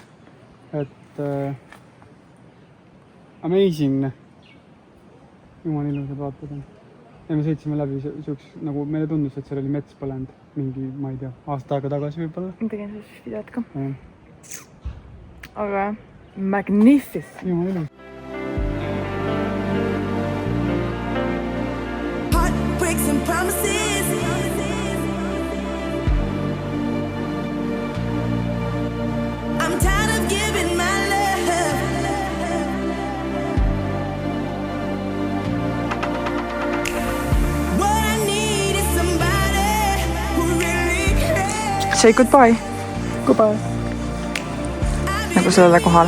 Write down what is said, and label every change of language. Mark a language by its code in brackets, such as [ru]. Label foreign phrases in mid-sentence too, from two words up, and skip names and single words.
[et] Et amazing. Jumal ilusad vaated on. Ja me sõitsime läbi nagu meile tundus, et seal oli mets põlend mingi, ma ei tea, aasta aega tagasi võib-olla. Ma tegin sellest videot ka. Aga magnificent. Jumal ilus. [en] Heartbreaks and promises. I'm tired of giving my say goodbye. Goodbye. [et] Nagu sellele kohale.